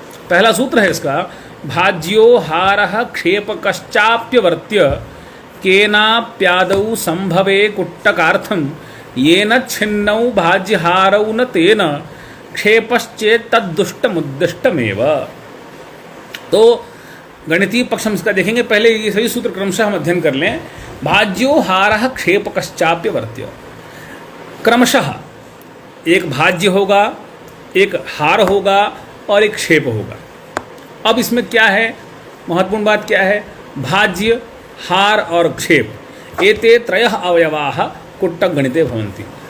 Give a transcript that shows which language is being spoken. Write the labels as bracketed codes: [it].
[hi] पहला सूत्र है इसका, [sa] भाज्यो हारः क्षेपकश्चाप्यवर्त्य केनाप्यादौ संभवे कुट्टकार्थं येन छिन्नौ भाज्यहारौ न तेन क्षेपश्चेत् तद्दुष्टमुद्दिष्टमेव। [hi] तो गणितीय पक्ष हम इसका देखेंगे। पहले ये सभी सूत्र क्रमशः हम अध्ययन कर लें [sa] भाज्यो हारः क्षेपकश्चाप्यवर्त्य। [hi] क्रमशः एक भाज्य होगा, एक हार होगा और एक क्षेप होगा। अब इसमें क्या है, महत्वपूर्ण बात क्या है, भाज्य, हार और क्षेप [sa] एते त्रयः अवयवाः कुट्टक गणिते भवन्ति।